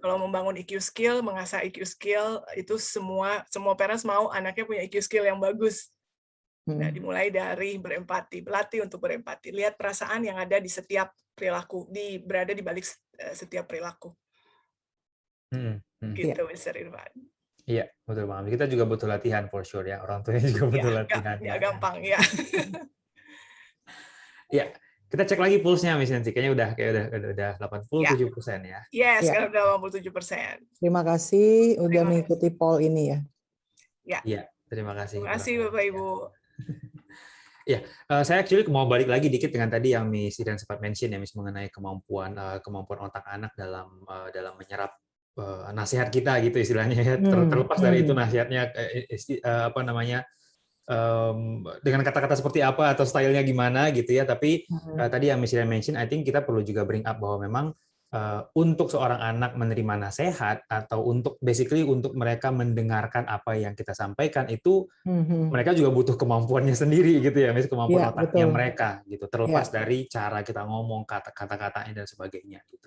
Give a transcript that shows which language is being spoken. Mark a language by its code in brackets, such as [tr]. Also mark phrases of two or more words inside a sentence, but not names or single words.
[id] Kalau membangun [en] EQ skill, [id] mengasah [en] EQ skill, [id] itu semua parents mau anaknya punya [en] EQ skill [id] yang bagus. Nah, dimulai dari berempati, berlatih untuk berempati. Lihat perasaan yang ada di setiap perilaku, berada di balik setiap perilaku. Gitu, Mr. Irfan. Iya, betul banget. Kita juga butuh latihan [en] for sure [id] ya. Orang tuanya juga butuh latihan. Nggak gampang, ya. Iya, kita cek lagi pulse-nya, Miss Nancy. Kayaknya udah 87% ya. Yes, sekarang udah 87%. Terima kasih udah mengikuti poll ini ya. Iya, terima kasih. Terima kasih Bapak Ibu. Ya, saya actually mau balik lagi dikit dengan tadi yang Miss Iren sempat mention ya, Miss, mengenai kemampuan otak anak dalam menyerap nasihat kita gitu istilahnya ya. Terlepas dari itu nasihatnya dengan kata-kata seperti apa atau stylenya gimana gitu ya. Tapi tadi yang Miss Iren mention, [en] I think [id] kita perlu juga [en] bring up [id] bahwa memang untuk seorang anak menerima nasihat atau untuk mereka mendengarkan apa yang kita sampaikan itu mereka juga butuh kemampuannya sendiri gitu ya, Miss, kemampuan otaknya mereka gitu, terlepas dari cara kita ngomong, kata-katanya dan sebagainya gitu.